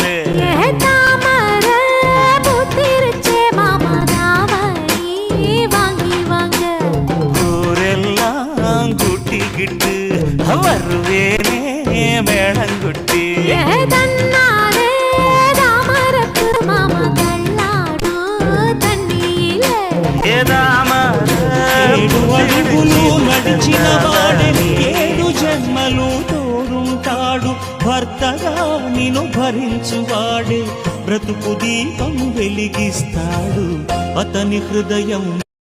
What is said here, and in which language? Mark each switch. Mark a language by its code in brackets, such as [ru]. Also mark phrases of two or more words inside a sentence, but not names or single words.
[ta] தாமர பூத்திருச்சே மாமா தாவணி வாங்கி வாங்க ஊரெல்லாம் கூட்டிக்கிட்டு வருவேனே வேளங்குட்டி தன்னாலே தாமரப்பு மாமா தள்ளாடும் தண்ணியில [te] ఏడు అడుగులు నడిచిన వాడే 7 జన్మలు తోడుంటాడు భర్తగా నిన్ను భరించువాడే బ్రతుకు దీపం వెలిగిస్తాడు అతని హృదయం